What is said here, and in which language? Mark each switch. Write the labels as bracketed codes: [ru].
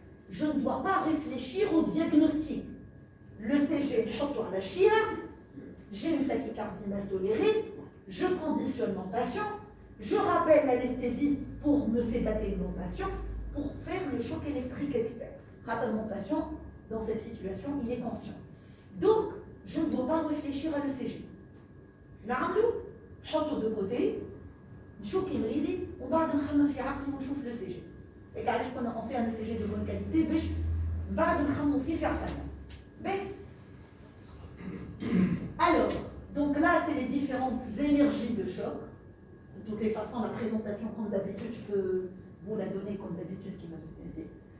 [fr] Je ne dois pas réfléchir au diagnostic. Le CG, à la chira, j'ai une tachycardie mal tolérée, je conditionne mon patient, je rappelle l'anesthésiste pour me sédater mon patient pour faire le choc électrique externe. Rappelle mon patient, dans cette situation, il est conscient. Donc, je ne dois pas réfléchir à l'ECG. [ar] نعملو نحطو [fr] de côté [ar] نشوف كي مريضي وبعد نخمم في عقلي ونشوف l'ECG. Et علاش كنا [fr] on fait un ECG de bonne qualité [ar] باش بعد نخممو فيه في عقلنا. [fr] Alors, donc là c'est les différentes énergies de choc. De toutes les façons, la présentation comme d'habitude, je peux vous la donner comme d'habitude qui m'a stressé.